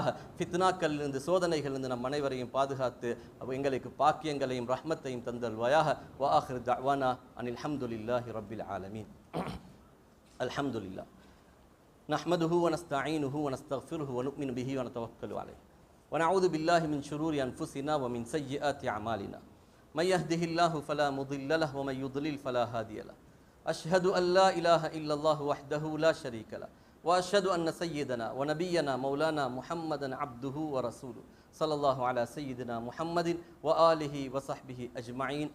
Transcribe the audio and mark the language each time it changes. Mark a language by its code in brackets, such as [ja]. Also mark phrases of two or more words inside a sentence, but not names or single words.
[ta] ஃபித்னாக்களிலிருந்து, சோதனைகளிலிருந்து நம் அனைவரையும் பாதுகாத்து எங்களுக்கு பாக்கியங்களையும் ரஹ்மத்தையும் தந்தல்வாயாக. [ar] وآخر دعوانا أن الحمد لله رب العالمين. الحمد لله نحمده ونستعينه ونستغفره ونؤمن به ونتوكل عليه ونعوذ بالله من شرور أنفسنا ومن سيئات أعمالنا من يهده الله فلا مضل له ومن يضلل فلا هادي له أشهد أن لا إله إلا الله وحده لا شريك له وأشهد أن سيدنا ونبينا مولانا محمدا عبده ورسوله صلى الله على سيدنا محمد وآله وصحبه أجمعين.